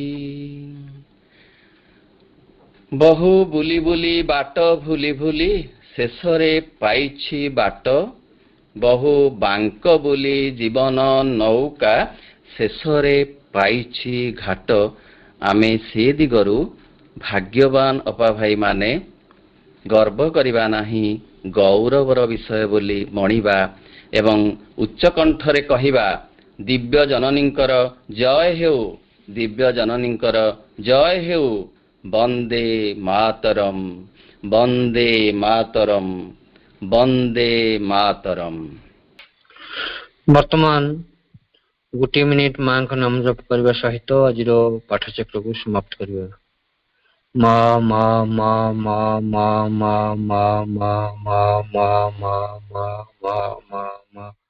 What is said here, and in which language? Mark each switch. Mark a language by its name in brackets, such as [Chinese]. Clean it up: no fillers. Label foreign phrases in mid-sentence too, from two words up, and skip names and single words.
[Odia] ବହୁ ବୁଲି ବୁଲି ବାଟ ଭୁଲି ଭୁଲି ଶେଷରେ ପାଇଛି ବାଟ, ବହୁ ବାଙ୍କ ବୁଲି ଜୀବନ ନୌକା ଶେଷରେ ପାଇଛି ଘାଟ। ଆମେ ସେ ଦିଗରୁ ଭାଗ୍ୟବାନ ଅପା ଭାଇ ମାନେ ଗର୍ବ କରିବା ନାହିଁ, ଗୌରବର ବିଷୟ ବୋଲି ମଣିବା ଏବଂ ଉଚ୍ଚ କଣ୍ଠରେ କହିବା, ଦିବ୍ୟ ଜନନୀଙ୍କର ଜୟ ହେଉ, ଦିବ୍ୟ ଜନନୀଙ୍କର ଜୟ ହେଉ, ବନ୍ଦେ ମାତରମ, ବନ୍ଦେ ମାତରମ, ବନ୍ଦେ ମାତରମ। ବର୍ତ୍ତମାନ ଗୋଟେ ମିନିଟ ମାଁ କୁ ନାମ ଜପ କରନେ ସହିତ ଆଜି ପାଠଚକ୍ର କୁ ସମାପ୍ତ କରିବା। ମା ମା ମା ମା ମା ମା ମା ମା ମା ମା ମା ମା ମା ମା।